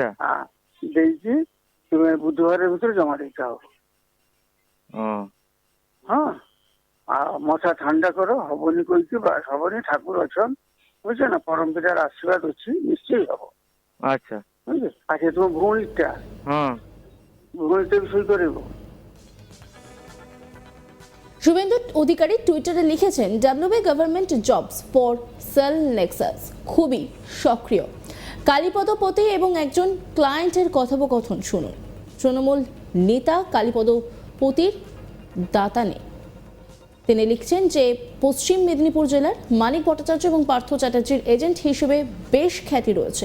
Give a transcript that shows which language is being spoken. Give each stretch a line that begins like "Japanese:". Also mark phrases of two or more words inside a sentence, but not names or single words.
Odia: ଦେଇକି ତୁମେ ବୁଧବାର ଭିତରେ ଜମା ଦେଇଥା ହବ। ହଁ, ଆଉ ମଶା ঠান্ডা କର, ହବନି କହିକି ହବନି। ଠାକୁର ଅଛନ୍, ବୁଝଛ ନା, ପରମ ପିତାର ଆଶୀର୍ବାଦ ଅଛି, ନିଶ୍ଚୟ ହବ। ଆଚ୍ଛା ବୁଝିଲେ। ଆଚ୍ଛା, ତୁମ ଭଉଣୀଟା ବି ସହି କରିବ।
Bangla: শুভেন্দু অধিকারী টুইটারে লিখেছেন,
English: WB government jobs for sale nexus
Bangla: খুবই সক্রিয়। কালীপদ পতি এবং একজন ক্লায়েন্টের কথোপকথন শুনুন। তৃণমূল নেতা কালীপদ পতির দাতানে তিনি লিখছেন যে পশ্চিম মেদিনীপুর জেলার মানিক ভট্টাচার্য এবং পার্থ চ্যাটার্জির এজেন্ট হিসেবে বেশ খ্যাতি রয়েছে।